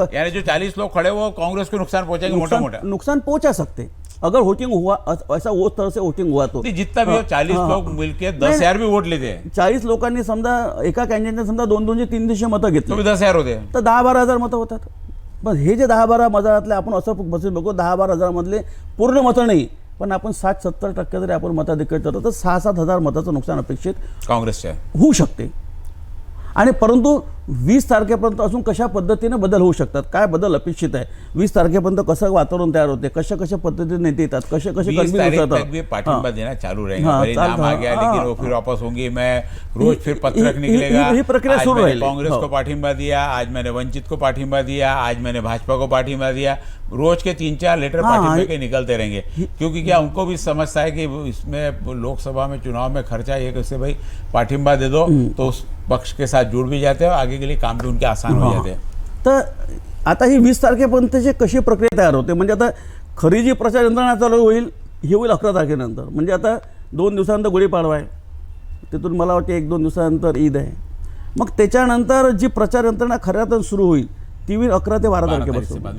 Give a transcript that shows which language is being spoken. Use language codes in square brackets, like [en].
[hi] यानी जो 40 लोग खड़े वो कांग्रेस को नुकसान पहुंचाएंगे, मोटा नुकसान पहुंचा सकते अगर वोटिंग हुआ, ऐसा वो तरह से वोटिंग हुआ तो. जितना भी हो 40 लोग मिलके 10,000 भी वोट लेते हैं. [mr] 40 लोकांनी समजा एका कॅन्डिडेटने समजा 200-300 मतं घेतली, [hi] तो 10,000 होते, [mr] तर 10-12 हजार मतं होतात. पण हे जे 10-12 मतातले आपण असं बसून बघू, 10-12 हजार मधले पूर्ण मतं नाही, पण आपण 60-70% जरी आपण मताधिक्य करतो, तर 6-7 हजार मताचं नुकसान अपेक्षित काँग्रेसच्या होऊ शकते. आणि परंतु 20 तारखेपर्यंत अजून कशा पद्धतीने बदल होऊ शकतात, काय बदल अपेक्षित आहे, 20 तारखेपर्यंत कसं वातावरण तयार होते, कशा पद्धतीने नेते येतात, कसे [hi] पाठिंबा देना चालू रहेगा. मेरे नाम आ गया, लेकिन वो फिर वापस होंगे. मैं रोज फिर पत्रक निकलेगा. [mr] ही प्रक्रिया सुरू रहेगी. [hi] कांग्रेस को पाठिंबा दिया, आज मैंने वंचित को पाठिंबा दिया, आज मैंने भाजपा को पाठिंबा दिया. रोज के 3-4 लेटर पाठिंबे के निकलते रहेंगे. क्योंकि क्या उनको भी समझता है कि इसमें लोकसभा में चुनाव में खर्चा ये कैसे भाई पाठिंबा दे दो, तो उस पक्ष के साथ जुड़ भी जाते हैं, आगे के लिए काम भी उनके आसान हो जाते हैं. [mr] तर आता ही 20 तारखेपर्यंतची कशी प्रक्रिया तयार होते, म्हणजे आता खरी जी प्रचार यंत्रणा चालू होईल ही होईल 11 तारखेनंतर. म्हणजे आता 2 दिवसानंतर गुढीपाडवा आहे, तिथून मला वाटते 1-2 दिवसानंतर ईद आहे. मग त्याच्यानंतर जी प्रचार यंत्रणा खऱ्या अर्थानं सुरू होईल ती होईल 11 ते 12 तारखेपासून,